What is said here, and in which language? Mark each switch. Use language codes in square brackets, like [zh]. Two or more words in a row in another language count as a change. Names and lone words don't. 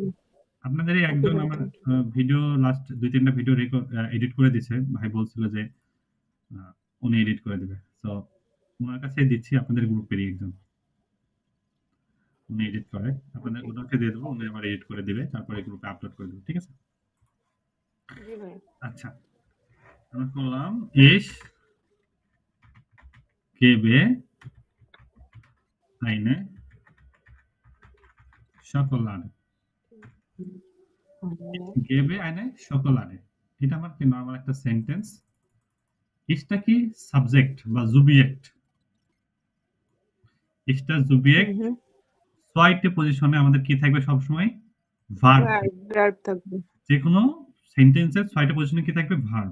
[bn] আপনাদের একজন আমার ভিডিও লাস্ট 2-3টা ভিডিও এডিট করে দিয়েছে, ভাই বলছিল যে উনি এডিট করে দিবে, তো ওনার কাছে দিচ্ছি, আপনাদের গ্রুপেরই একজন, উনি এডিট করে, আপনাদের ওনাকে দিয়ে দেবো, উনি আবার এডিট করে দিবে, তারপরে গ্রুপে আপলোড করে দেবো, ঠিক আছে? আচ্ছা, আমরা করলাম [de] Ich gebe eine Schokolade। গেবে eine Schokolade, [bn] এটা আমার কি নরমাল একটা সেন্টেন্স। ইসটা কি? সাবজেক্ট বা জুবিয়েক্ট। ইসটা জুবিয়েক্ট, ছয়টি পজিশনে আমাদের কি থাকবে সবসময়? ভার্ব থাকবে। যে কোনো সেন্টেন্সের 6টা পজিশনে কি থাকবে? ভার্ব।